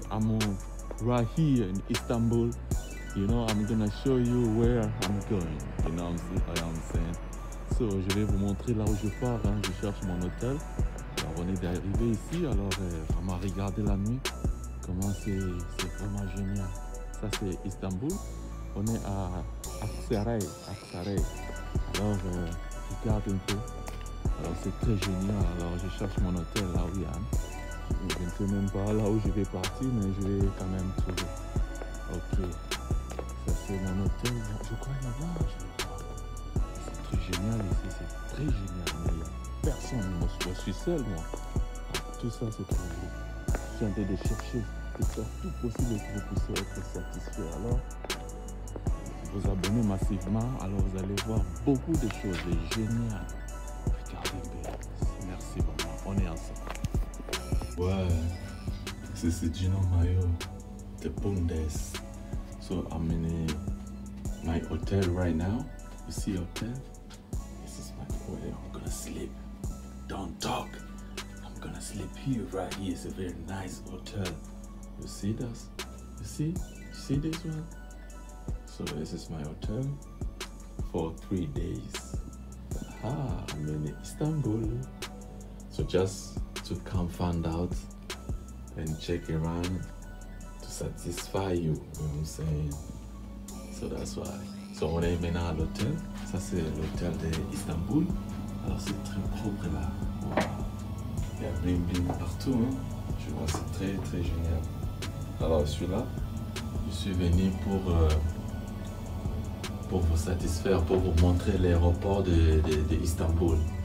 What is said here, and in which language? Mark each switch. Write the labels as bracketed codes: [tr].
[en] I'm right here in Istanbul. You know, I'm gonna show you where I'm going. You know what I'm saying? [fr] So, je vais vous montrer là où je pars. Hein. Je cherche mon hôtel. Alors, on est arrivé ici. Alors, vraiment, regardez la nuit. Comment c'est vraiment génial. Ça, c'est Istanbul. On est à Aksaray. Alors, regarde un peu. Alors, c'est très génial. Alors, je cherche mon hôtel là où il y a. Je ne sais même pas là où je vais partir, mais je vais quand même trouver. Ok, ça c'est mon hôtel. Je crois là-bas, je vais voir. C'est très génial ici, c'est très génial. Mais il n'y a personne, moi je suis seul moi. Tout ça c'est pour vous. Je suis en train de chercher de faire tout possible que vous puissiez être satisfait. Alors, vous abonnez massivement, alors vous allez voir beaucoup de choses géniales. Regardez bien. Merci vraiment, on est ensemble. Ouais, c'est Gino Mayo, the Bundes. [en] So I'm in my hotel right now. You see hotel? This is my where I'm gonna sleep. Don't talk. I'm gonna sleep here, right here. It's a very nice hotel. You see this? You see this one? So this is my hotel for 3 days. I'm in Istanbul. So just to come find out and check around to satisfy you, you know what I'm saying? So that's why. [fr] So on est maintenant à l'hôtel. Ça c'est l'hôtel d'Istanbul. Alors c'est très propre là. Wow. Il y a bling bling partout. Hein. Je vois c'est très très génial. Alors je suis là. Je suis venu pour vous satisfaire, pour vous montrer l'aéroport d'Istanbul.